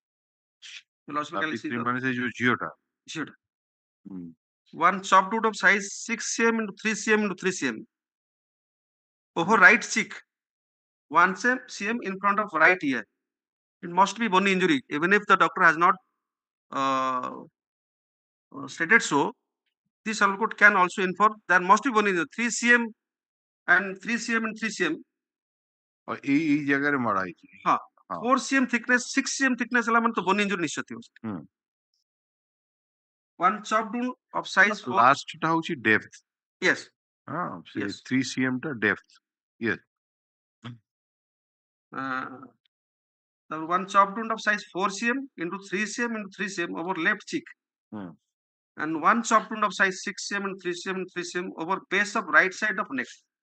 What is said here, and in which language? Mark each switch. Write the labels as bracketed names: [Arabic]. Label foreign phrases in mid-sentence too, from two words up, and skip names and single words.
[English] One chopped wood of size 6 cm into 3 cm into 3 cm over right cheek, 1 cm in front of right ear. It must be bony injury, even if the doctor has not stated so. This court can also inform there must be bony injury, 3 cm and 3 cm and 3 cm. [Bangla] এই জায়গায় মারা হয়েছে [English] 4 cm thickness, 6 cm thickness [Odia] ହେଲା ମାନେ ତ [English] bony injury [Odia] ନିଶ୍ଚିତ ଥିବ. One chopped wound of size 4. Last ଟା ହଉଛି depth. [English] Yes. 3 cm ଟା depth. Yes. The one chopped wound of size 4 cm into 3 cm into 3 cm over left cheek. And one chopped wound of size 6 cm and 3 cm and 3 cm over base of right side of neck.